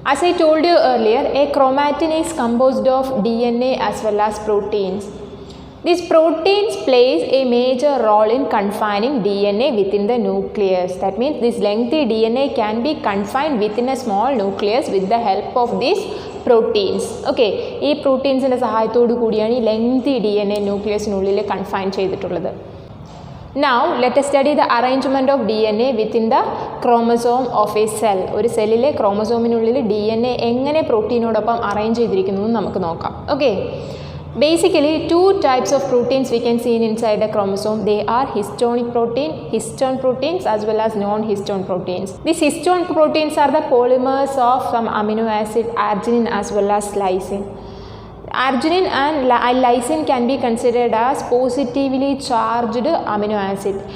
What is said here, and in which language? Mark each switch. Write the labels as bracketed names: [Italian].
[English] As I told you earlier, a chromatin is composed of DNA as well as proteins. These proteins plays a major role in confining DNA within the nucleus. That means this lengthy DNA can be confined within a small nucleus with the help of these proteins. [Malayalam] Okay, ഈ പ്രോട്ടീൻസിൻ്റെ സഹായത്തോടു കൂടിയാണ് ഈ lengthy DNA ന്യൂക്ലിയസിനുള്ളിൽ confine ചെയ്തിട്ടുള്ളത്. [English] Now let us study the arrangement of DNA within the chromosome of a cell. [Malayalam] ഒരു സെല്ലിലെ ക്രോമസോമിനുള്ളിൽ DNA എങ്ങനെ പ്രോട്ടീനോടൊപ്പം arrange ചെയ്തിരിക്കുന്നു എന്ന് നമുക്ക് നോക്കാം. [English] Okay. Basically, two types of proteins we can see inside the chromosome. They are histone proteins as well as non-histone proteins. These histone proteins are the polymers of some amino acid arginine as well as lysine. Arginine and lysine can be considered as positively charged amino acid.